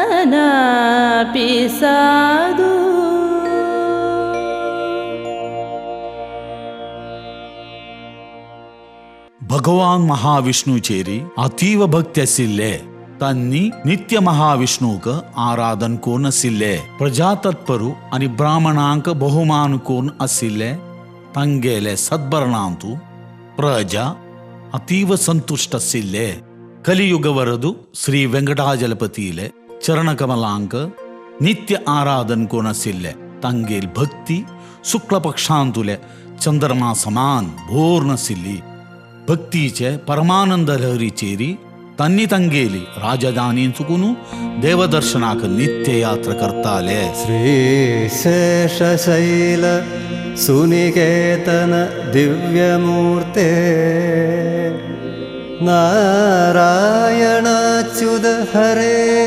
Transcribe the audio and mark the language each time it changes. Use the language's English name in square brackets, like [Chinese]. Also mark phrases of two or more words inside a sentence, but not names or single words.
[Sanskrit] मनापि साधु [Konkani] भगवान महाविष्णू चेरी अतीव भक्ती आशिल्ले तांनी नित्य महाविष्णूक आराधन कोण आशिल्ले प्रजातत्परू आणि ब्राह्मणांक बहुमान कोण आशिल्ले तांगेले सद्भरणांतू प्रजा अतीव संतुष्ट आशिल्ले कलियुग वरदू श्री वेंकटाचलपतीले चरणकमलांक नित्य आराधन कोण आशिल्ले तांगेल भक्ती शुक्ल पक्षांतुले चंद्रमा समान भोर आशिल्ली भक्तीचे परमानंद लहरी चेरी तांनी तांगेली राजधानी चुकून देवदर्शनाक नित्य यात्रा करताले [Sanskrit] श्रीशेषशैल सुनिकेतन दिव्यमूर्ते नारायणाच्युत हरे